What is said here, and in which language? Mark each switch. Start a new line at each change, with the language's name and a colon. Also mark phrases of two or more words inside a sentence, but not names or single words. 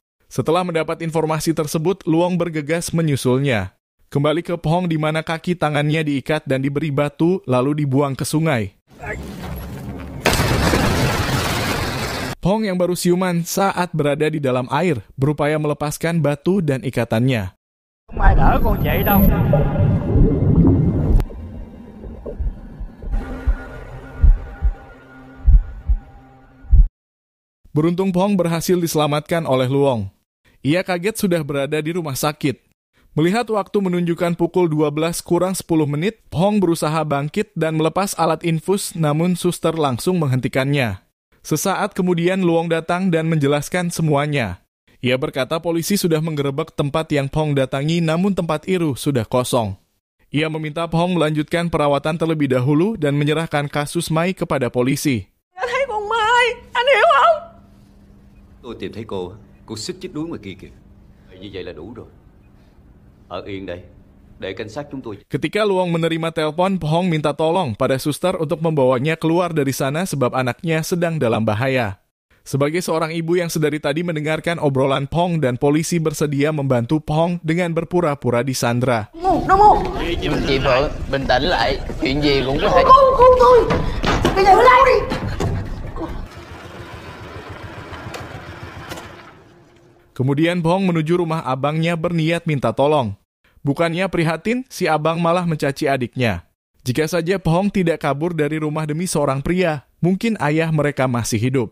Indonesian: Setelah mendapat informasi tersebut, Luong bergegas menyusulnya. Kembali ke Phong di mana kaki tangannya diikat dan diberi batu lalu dibuang ke sungai. Phong yang baru siuman saat berada di dalam air berupaya melepaskan batu dan ikatannya.
Vietnamese: Không ai đỡ con vậy đâu.
Indonesian: Beruntung Phong berhasil diselamatkan oleh Luong. Ia kaget sudah berada di rumah sakit. Melihat waktu menunjukkan pukul 12 kurang 10 menit, Phong berusaha bangkit dan melepas alat infus, namun suster langsung menghentikannya. Sesaat kemudian Luong datang dan menjelaskan semuanya. Ia berkata polisi sudah menggerebek tempat yang Phong datangi, namun tempat itu sudah kosong. Ia meminta Phong melanjutkan perawatan terlebih dahulu dan menyerahkan kasus Mai kepada polisi.
Vietnamese: Anh thấy con Mai, anh hiểu không? Tôi tìm thấy cô xích chết đuối ngoài kia kìa. Như vậy là đủ rồi. Ở yên đây, để cảnh sát chúng tôi.
Indonesian: Ketika Luong menerima telepon, Phong minta tolong pada suster untuk membawanya keluar dari sana sebab anaknya sedang dalam bahaya. Sebagai seorang ibu yang sedari tadi mendengarkan obrolan Phong dan polisi bersedia membantu Phong dengan berpura-pura disandra.
Vietnamese: Chị Phượng, bình tĩnh lại, chuyện gì cũng có thể. Con tôi, bây giờ lao đi.
Indonesian: Kemudian Phong menuju rumah abangnya berniat minta tolong. Bukannya prihatin, si abang malah mencaci adiknya. Jika saja Phong tidak kabur dari rumah demi seorang pria, mungkin ayah mereka masih hidup.